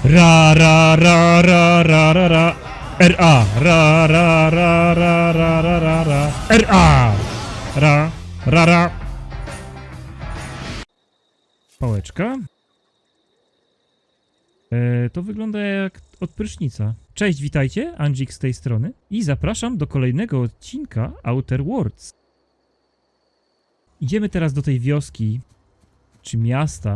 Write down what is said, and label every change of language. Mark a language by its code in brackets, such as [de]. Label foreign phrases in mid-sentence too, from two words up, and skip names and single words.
[pl] Ra ra ra ra ra ra ra. R.A. Ra ra ra ra ra ra ra ra. R.A. Ra ra ra. Pałeczka. To wygląda jak od prysznica. Cześć, witajcie, Andzik z tej strony i zapraszam do kolejnego odcinka Outer Worlds. Idziemy teraz do tej wioski, czy miasta.